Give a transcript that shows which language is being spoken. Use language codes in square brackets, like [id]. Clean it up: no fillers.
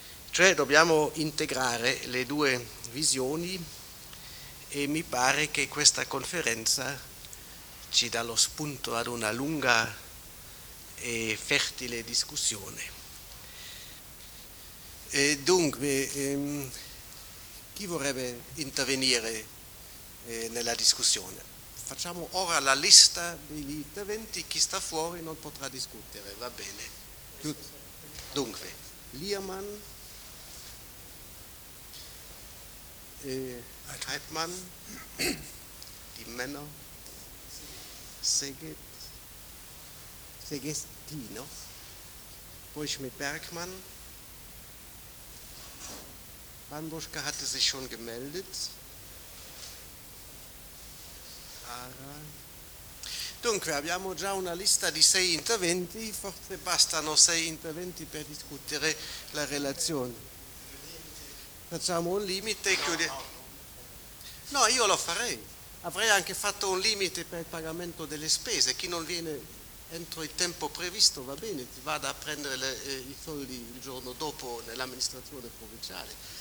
[it] Cioè dobbiamo integrare le due visioni e mi pare che questa conferenza ci dà lo spunto ad una lunga e fertile discussione. E dunque, chi vorrebbe intervenire nella discussione? Facciamo ora la lista degli interventi, chi sta fuori non potrà discutere, va bene. Dunque, Liermann, Heidmann, Die Männer, Seget, Segestino, poi Schmidt-Bergmann, Bandoschka [de] hatte sich schon gemeldet. [it] Dunque, abbiamo già una lista di sei interventi, forse bastano sei interventi per discutere la relazione. Facciamo un limite e chiudiamo. No, io lo farei. Avrei anche fatto un limite per il pagamento delle spese. Chi non viene entro il tempo previsto va bene, ti vada a prendere i soldi il giorno dopo nell'amministrazione provinciale.